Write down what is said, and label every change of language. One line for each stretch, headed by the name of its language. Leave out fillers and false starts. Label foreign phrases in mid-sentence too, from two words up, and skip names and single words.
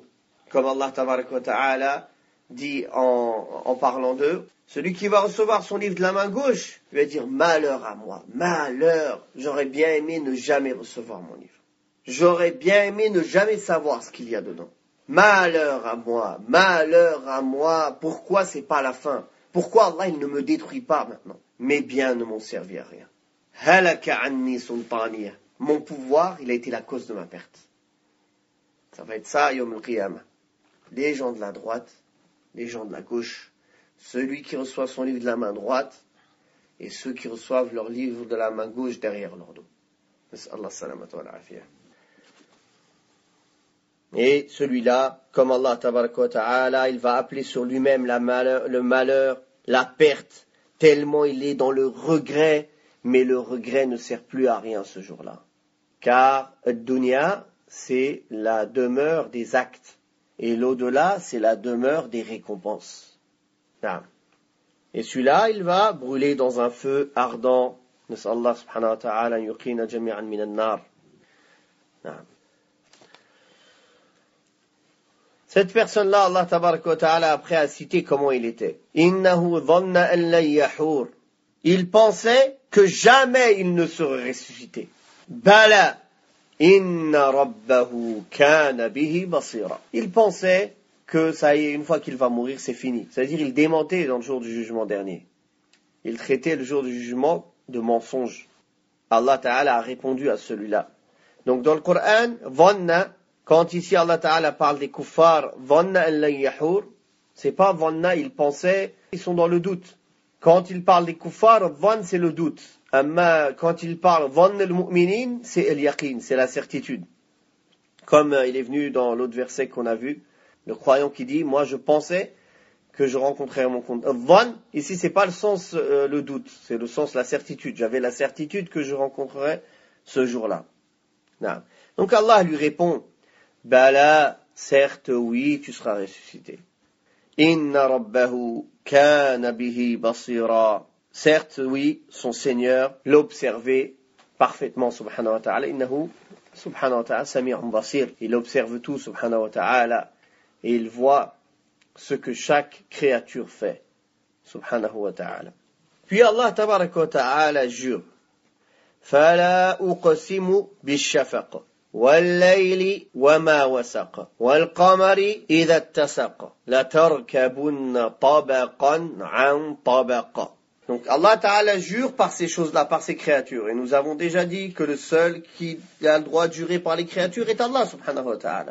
French: Comme
Arabic: الله تبارك وتعالى
French: dit en parlant d'eux, celui qui va recevoir son livre de la main gauche, il va dire, malheur à moi, malheur, j'aurais bien aimé ne jamais recevoir mon livre. J'aurais bien aimé ne jamais savoir ce qu'il y a dedans. Malheur à moi, pourquoi c'est pas la fin? Pourquoi Allah il ne me détruit pas maintenant? Mes biens ne m'ont servi à rien.
Arabic: هلك عني سلطانيه.
French: mon pouvoir, il a été la cause de ma perte. Ça va être ça,
Arabic: يوم القيامة.
French: Les gens de la droite, les gens de la gauche, celui qui reçoit son livre de la main droite et ceux qui reçoivent leur livre de la main gauche derrière leur dos.
Arabic: الله سلامة والعافية.
French: Et celui-là, comme
Arabic: الله تبارك وتعالى,
French: il va appeler sur lui-même le malheur, la perte, tellement il est dans le regret, mais le regret ne sert plus à rien ce jour-là. Car dunya, c'est la demeure des actes. Et l'au-delà, c'est la demeure des récompenses. Et celui-là, il va brûler dans un feu ardent.
Arabic: نسأل الله سبحانه وتعالى يقينا جميعا من النار.
French: Cette personne-là,
Arabic: الله تبارك وتعالى,
French: après a cité comment il était.
Arabic: إنه ظن أن لن يحور.
French: Il pensait que jamais il ne serait ressuscité. Bala.
Arabic: إن ربه كان به بصيرا.
French: Il pensait que ça y est, une fois qu'il va mourir, c'est fini. C'est-à-dire, il démentait dans le jour du jugement dernier. Il traitait le jour du jugement de mensonge.
Arabic: الله تعالى
French: a répondu à celui-là. Donc, dans le Coran, dhanna, quand ici Allah Ta'ala parle des kuffars,
Arabic: ظن أن لن يحور,
French: c'est pas dhanna, ils pensaient, ils sont dans le doute. Quand il parle des kuffars, dhann, c'est le doute. Amma, quand il parle
Arabic: ظن المؤمنين,
French: c'est el-yaqin, c'est la certitude. Comme il est venu dans l'autre verset qu'on a vu, le croyant qui dit, moi je pensais que je rencontrerais mon compte. Dhann, ici c'est pas le sens le doute, c'est le sens la certitude. J'avais la certitude que je rencontrerais ce jour-là. Non. Donc Allah lui répond, Bala, certes oui, tu seras ressuscité.
Arabic: إن ربه كان به بصيرا.
French: Certes, oui, son Seigneur l'observait parfaitement,
Arabic: سبحانه وتعالى. إنه سبحانه وتعالى سميع بصير.
French: Il observe tout,
Arabic: سبحانه وتعالى.
French: Et il voit ce que chaque créature fait,
Arabic: سبحانه وتعالى.
French: Puis
Arabic: الله تبارك وتعالى,
French: jure.
Arabic: فلا أقسم بالشفق. والليل وما وسق والقمر إذا اتسق لتركبن طبقا عن طبق.
French: Donc
Arabic: الله تعالى
French: jure par ces choses-là, par ces créatures. Et nous avons déjà dit que le seul qui a le droit de jurer par les créatures est
Arabic: الله سبحانه وتعالى.